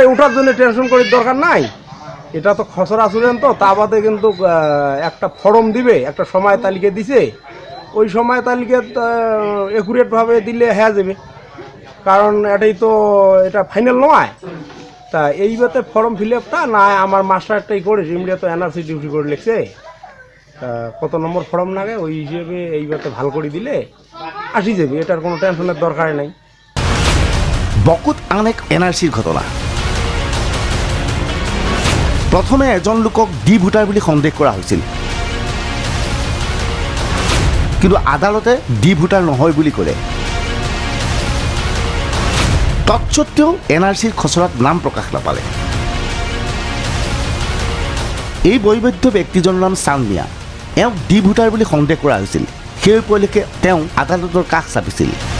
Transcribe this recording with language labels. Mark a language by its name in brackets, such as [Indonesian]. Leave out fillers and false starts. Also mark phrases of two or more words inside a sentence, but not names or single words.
[Bangla] ওঠার জন্য টেনশন করার দরকার নাই এটা তো খসড়া ছিলেন তো তা বাদে কিন্তু একটা ফর্ম দিবে একটা সময় তালিকা দিছে ওই সময় তালিকা একুরেটভাবে দিলে হয়ে যাবে কারণ এটাই তো এটা ফাইনাল নয় তা এইবারে [English] form fill upটা [Bangla] না আমার মাস্টারটাই করে ইমডিয়া তো NRC ডিউটি করে লিখছে কত নম্বর ফর্ম লাগে ওই হিসেবে এইবারে ভালো করে দিলে আসি যাবে এটার কোনো টেনশনের দরকার নাই [Assamese] বকুত আনেক NRCৰ ঘটনা প্ৰথমে এজন লোকক [English] D voter [Assamese] বুলি সন্দেহ কৰা হৈছিল কিন্তু আদালতে [English] D voter [Assamese] নহয় বুলি ক'লে তৎসত্ত্বেও NRCৰ খচৰাত নাম প্ৰকাশ নাপালে এই বয়বৃদ্ধ ব্যক্তিজনৰ নাম চানমিয়া এওঁক [English] D voter [Assamese] বুলি সন্দেহ কৰা হৈছিল সেই উপলক্ষে তেওঁ আদালতৰ কাষ চাপিছিল